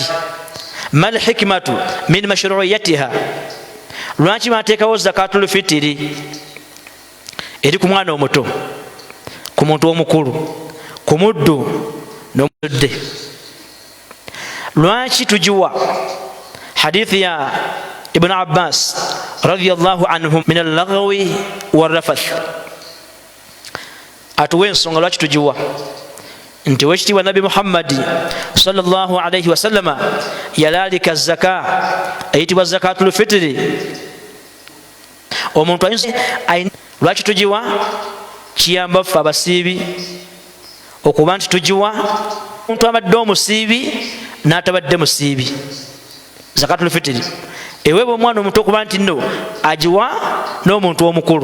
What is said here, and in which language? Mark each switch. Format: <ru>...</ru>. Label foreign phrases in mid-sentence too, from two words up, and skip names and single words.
<ar>ما الحكمة من مشروعيتها.</ar> <lg>Lwaki baateekawo</lg> <ar>زكاة الفطر</ar> <lg>eri ku mwana omuto, ku muntu omukulu, ku muddu n'omudde? Lwaki tugiwa? Hadithi ya Ibn Abbas</lg> <ar>رضي الله عنهم من اللغو والرفث</ar> <lg>atuwa ensonga lwaki tugiwa. Nti wekitiibwa Nabi Muhammad</lg> <ar>صلى الله عليه وسلم</ar> <lg>yalaalika zaka eyitibwa</lg> <ar>زكاة الفطر.</ar> <lg>Omuntu ayina lwaki tugiwa? Kiyamba ffe abasiibi okuba nti tugiwa omuntu abadde omusiibi n'atabadde musiibi.</lg> <ar>زكاة الفطر</ar> <lg>eweebwa omwana omuto okuba nti nno agiwa n'omuntu omukulu.</lg>